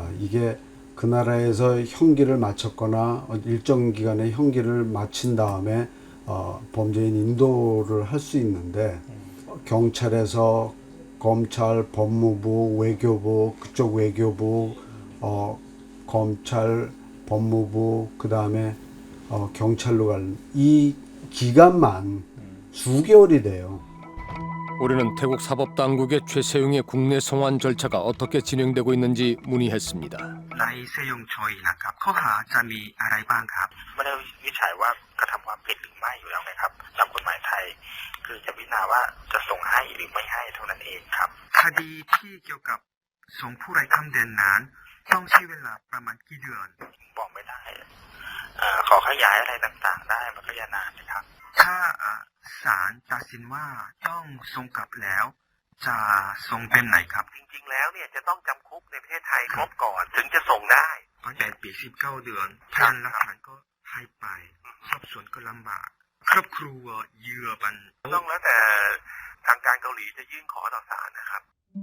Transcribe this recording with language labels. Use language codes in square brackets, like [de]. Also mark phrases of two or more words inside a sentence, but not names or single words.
[ko] 이게 그 나라에서 형기를 마쳤거나 일정 기간의 형기를 마친 다음에 범죄인 인도를 할 수 있는데 경찰에서 검찰, 법무부, 외교부, 그쪽 외교부, 검찰, 법무부, 그 다음에 경찰로 갈 이 기간만 수개월이 돼요. 우리는 태국 사법당국의 최세용의 국내 송환 절차가 어떻게 진행되고 있는지 문의했습니다. [th] นายเซยงชอยนะครับข้อหาจะมีอะไรบ้างครับไม่ได้วิจัยว่ากระทำความผิดหรือไม่อยู่แล้วไหมครับตามกฎหมายไทยคือ จะพิจารณาว่าจะส่งให้หรือไม่ให้เท่านั้นเองครับคดีที่เกี่ยวกับส่งผู้ไร้ข้ามแดน นั้นต้องใช้เวลาประมาณกี่เดือนบอกไม่ได้ขอขยายอะไรต่างๆได้มันก็จะนานนะครับถ้าศาลตัดสินว่าต้องส่งกลับแล้วจะส่งเป็นไหนครับจริงๆแล้วเนี่ยจะต้องจำคุกในประเทศไทยครบก่อนถึงจะส่งได้8 ปี19 เดือนพยานหลักฐานก็ให้ไปสอบสวนก็ลำบากครอบครัวเหยื่อมันต้องแล้วแต่ทางการเกาหลีจะยื่นขอต่อศาลนะครับ